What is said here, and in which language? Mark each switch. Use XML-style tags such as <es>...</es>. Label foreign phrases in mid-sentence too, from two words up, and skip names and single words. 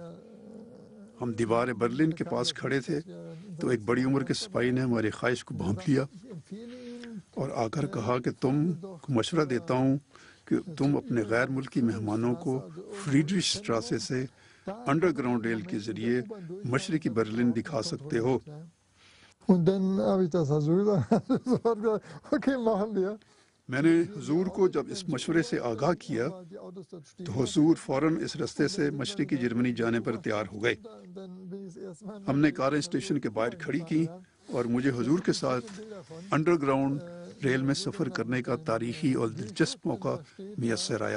<ur>ہم دیوار برلن کے پاس کھڑے تھے تو ایک بڑی عمر کے سپاہی نے ہماری خواہش کو بھانپ لیا اور آ کر کہا کہ تم کو مشورہ دیتا ہوں کہ تم اپنے غیر ملکی مہمانوں کو فریڈرش اسٹراسے سے</ur> <en>under ground</en> <ur>ریل کے ذریعے مشرقی برلن دکھا سکتے ہو۔</ur> <de>Und dann habe ich das Hazur gesagt, okay, machen wir.</de> <ur>میں نے حضور کو جب اس مشورے سے آگاہ کیا تو حضور فوراً اس رستے سے مشرقی جرمنی جانے پر تیار ہو گئے۔ ہم نے کاریں اسٹیشن کے باہر کھڑی کی اور مجھے حضور کے ساتھ</ur> <en>under ground</en> <ur>ریل میں سفر کرنے کا تاریخی اور دلچسپ موقع میسر آیا۔</ur>